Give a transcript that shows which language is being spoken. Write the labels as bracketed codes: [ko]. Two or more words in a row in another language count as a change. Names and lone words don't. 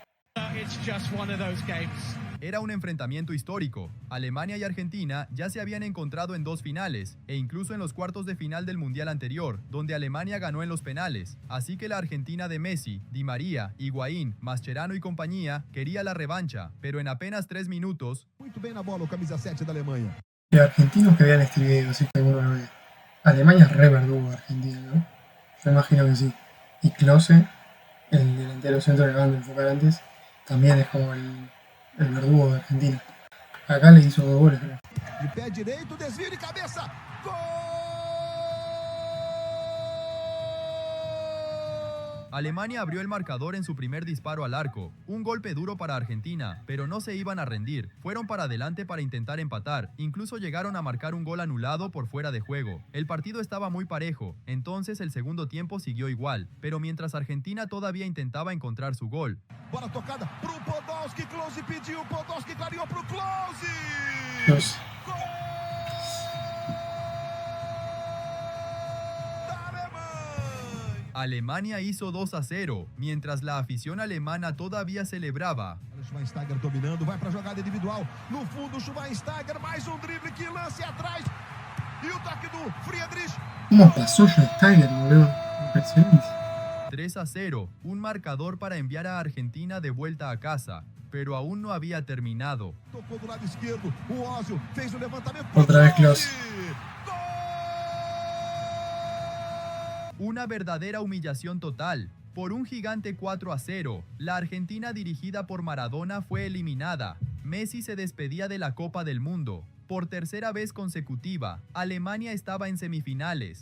[es] Era un enfrentamiento histórico. Alemania y Argentina ya se habían encontrado en 2 finales, e incluso en los cuartos de final del Mundial anterior, donde Alemania ganó en los penales. Así que la Argentina de Messi, Di María, Higuaín, Mascherano y compañía quería la revancha, pero en apenas 3 minutos... [pt] Muito bem na bola o camisa 7 da Alemanha. [es] Los argentinos que vean este video, si es que alguno lo ve. Alemania es re verdugo de Argentina, ¿no? Yo imagino que sí. Y Klose, el delantero centro que acaban de enfocar antes, también es como el verdugo de Argentina. Acá le hizo 2 goles, creo. [pt] De pé direito, desvio de cabeça. Gol! [es] Alemania abrió el marcador en su primer disparo al arco. Un golpe duro para Argentina, pero no se iban a rendir. Fueron para adelante para intentar empatar. Incluso llegaron a marcar un gol anulado por fuera de juego. El partido estaba muy parejo, entonces el segundo tiempo siguió igual. Pero mientras Argentina todavía intentaba encontrar su gol. [pt] Bola tocada pro Podolski, Klose pediu, Podolski clareou pro Klose. Klose. [es] Alemania hizo 2-0, mientras la afición alemana todavía celebraba. [pt] Schweinsteiger dominando, vai para a jogada individual. No fundo, Schweinsteiger, mais um drible, que lance atrás. E o toque do Friedrich. [es] ¿Cómo pasó Schweinsteiger, boludo? Impresionante. 3-0, un marcador para enviar a Argentina de vuelta a casa, pero aún no había terminado. [pt] Tocou do lado esquerdo, o Ozil fez o levantamento. [es] Otra vez Klose. Una verdadera humillación total. Por un gigante 4-0, la Argentina dirigida por Maradona fue eliminada. Messi se despedía de la Copa del Mundo. Por tercera vez consecutiva, Alemania estaba en semifinales.